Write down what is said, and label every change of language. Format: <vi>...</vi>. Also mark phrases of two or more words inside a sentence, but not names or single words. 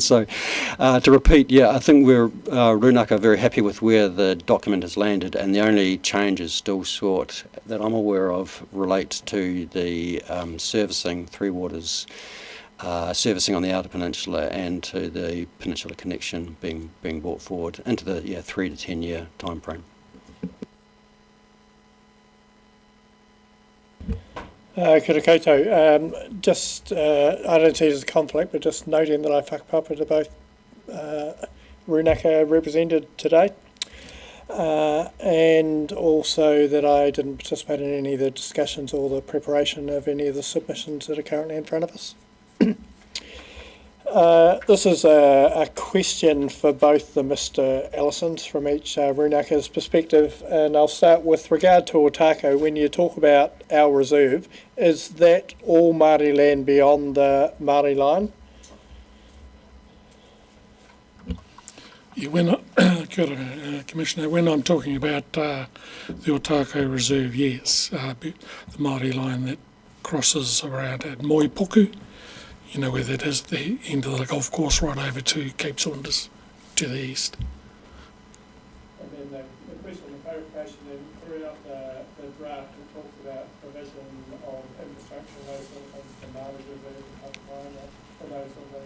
<en>So to repeat, yeah, I think we're Runaka very happy with where the document has landed, and the only changes still sought that I'm aware of relate to the servicing, Three Waters servicing on the outer peninsula, and to the peninsula connection being brought forward into the 3 to 10 year time frame.</en> <mi>Kia koutou.</mi> <en>I don't see it as a conflict, but just noting that I whakapapa to both Runaka represented today, and also that I didn't participate in any of the discussions or the preparation of any of the submissions that are currently in front of us. This is a question for both the Mr. Ellisons from each Runaka's perspective, and I'll start with regard to Otako. When you talk about our reserve, is that all Māori land beyond the Māori line? Yeah,</en> <mi>kia ora,</mi> <en>Commissioner, when I'm talking about the Otako Reserve, yes, the Māori line that crosses around at Moipuku, you know where that is, the end of the golf course right over to Cape Saunders to the east. And then the question of clarification, then throughout the draft it talks about provision of infrastructure and those sort of things for Māori reserve and pipeline and those sort of things.</en>